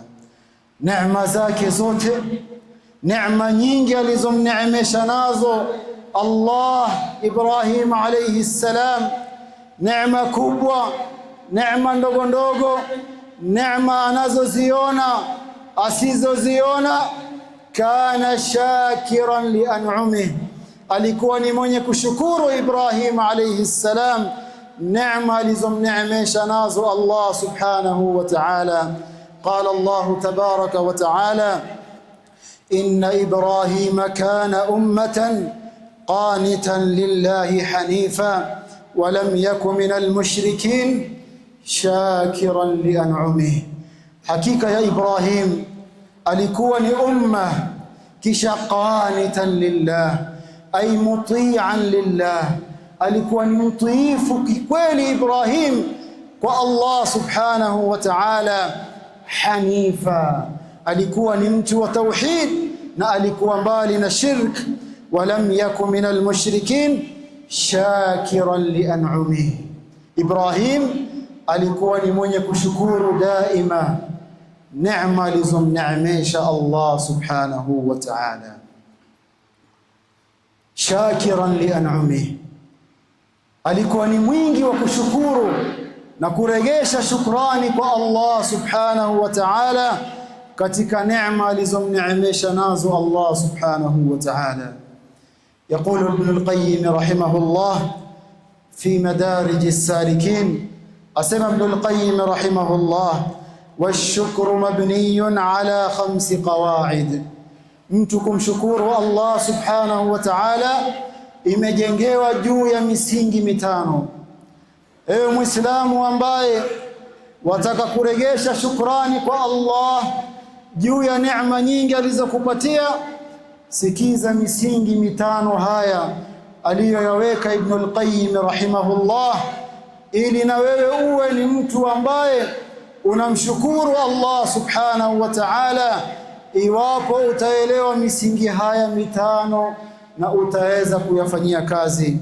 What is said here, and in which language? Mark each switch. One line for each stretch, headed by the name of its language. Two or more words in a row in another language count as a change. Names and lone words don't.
Swahili: Neema zake zote, neema nyingi alizomneemesha nazo Allah Ibrahim
Arabic: عليه السلام,
Swahili: neema kubwa, neema ndogo ndogo, neema anazoziona, asizoziona,
Arabic: كان شاكرا لأنعمه.
Swahili: Alikuwa ni mwenye kushukuru Ibrahim
Arabic: عليه السلام
Swahili: neema alizomneemesha nazo Allah
Arabic: سبحانه وتعالى. قال الله تبارك وتعالى إن إبراهيم كان أمة قانتا لله حنيفا ولم يكن من المشركين شاكرا لأنعمه.
Swahili: Hakika ya Ibrahim alikuwa ni umma, kisha
Arabic: قانتا لله أي مطيعا لله.
Swahili: Alikuwa ni mtiifu kikweli Ibrahim kwa Allah
Arabic: سبحانه وتعالى.
Swahili: Hanifa, alikuwa ni mtu wa tauhid na alikuwa mbali na shirk.
Arabic: ولم يكن من المشركين شاكرا لأنعمه.
Swahili: Ibrahim alikuwa ni mwenye kushukuru daima neema alizomneemesha Allah
Arabic: سبحانه وتعالى. شاكرا لأنعمه,
Swahili: alikuwa ni mwingi wa kushukuru na kuregesha shukrani kwa Allah
Arabic: سبحانه وتعالى
Swahili: katika neema alizomneemesha nazo Allah
Arabic: سبحانه وتعالى. يقول ابن القيم رحمه الله في مدارج السالكين، أسمى ابن القيم رحمه الله والشكر مبني على 5 قواعد.
Swahili: mtukum shukuru Allah
Arabic: سبحانه وتعالى
Swahili: imejengewa juu ya misingi mitano. Ewe Muislamu ambaye wataka kuregesha shukrani kwa Allah juu ya neema nyingi alizokupatia, sikiza misingi mitano haya aliyoyaweka Ibn al-Qayyim rahimahullah, ili na wewe uwe ni mtu ambaye unamshukuru Allah
Arabic: سبحانه وتعالى
Swahili: iwapo utaelewa misingi haya mitano na utaweza kuyafanyia kazi.